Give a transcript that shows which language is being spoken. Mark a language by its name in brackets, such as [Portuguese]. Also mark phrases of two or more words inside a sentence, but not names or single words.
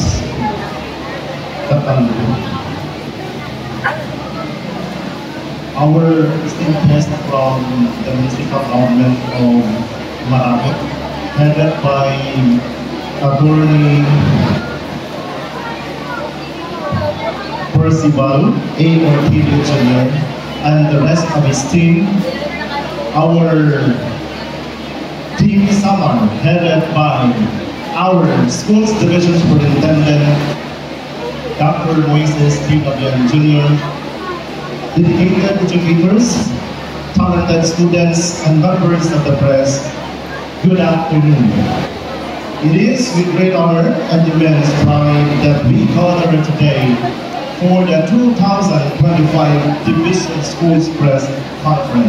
[English] Our esteemed guest from the municipal government of Marawi, headed by Attorney Percival A. Ortiz Jr. and the rest of his team. Our team summer, headed by our schools division superintendent, Dr. Moises P. Gabian Jr., dedicated educators, talented students, and members of the press, good afternoon. It is with great honor and immense pride that we gather today for the 2025 Division Schools Press Conference.